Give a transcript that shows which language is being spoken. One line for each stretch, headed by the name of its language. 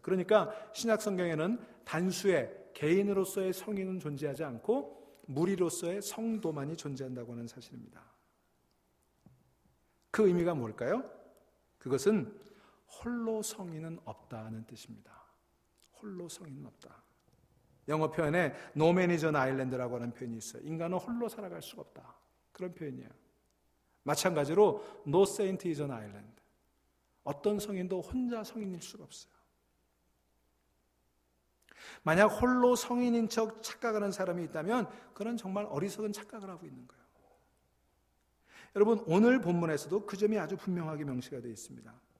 Korean: 그러니까 신약 성경에는 단수의 개인으로서의 성인은 존재하지 않고 무리로서의 성도만이 존재한다고 하는 사실입니다. 그 의미가 뭘까요? 그것은 홀로 성인은 없다는 뜻입니다. 홀로 성인은 없다. 영어 표현에
English: No man is an island
Korean: 라고 하는 표현이 있어요. 인간은 홀로 살아갈 수가 없다. 그런 표현이에요. 마찬가지로
English: No saint is an island.
Korean: 어떤 성인도 혼자 성인일 수가 없어요. 만약 홀로 성인인 척 착각하는 사람이 있다면 그는 정말 어리석은 착각을 하고 있는 거예요. 여러분 오늘 본문에서도 그 점이 아주 분명하게 명시가 되어 있습니다.